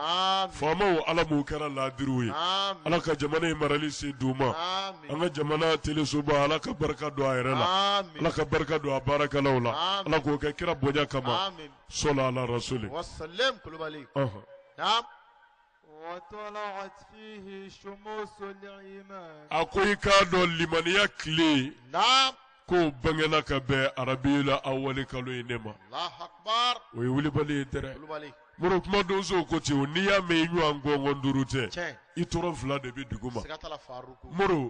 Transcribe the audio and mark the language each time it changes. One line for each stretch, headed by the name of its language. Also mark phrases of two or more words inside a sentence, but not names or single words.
Bambara: amin faamaw ala m'u kɛra laadiriw ye amin ala ka jamana in marali se d'u ma amin an ka jamana telesoba ala ka barika don a yɛrɛ la amin ala ka barika don a baarakɛlaw la Amin. ala k'o kɛ kira bonya kama amin
Arabic: صلى الله رسول
Bambara: wasallam kulubali ɔhɔn. naam
Arabic: وطلعت فيه شموس الإيمان
Bambara: a ko i k'a dɔn limaniya tile naam k'o bangena ka bɛn arabila awali kalo in ne ma
Arabic: الله أكبر
Bambara: o ye wulibali ye dɛrɛ kulubali moro kuma donsow ko ten o n'i y'a mɛn i ɲɔgɔn gɔngɔn duuru tɛ tiɲɛ i tɔrɔ fila de bɛ dugu ma sigatala faruku moro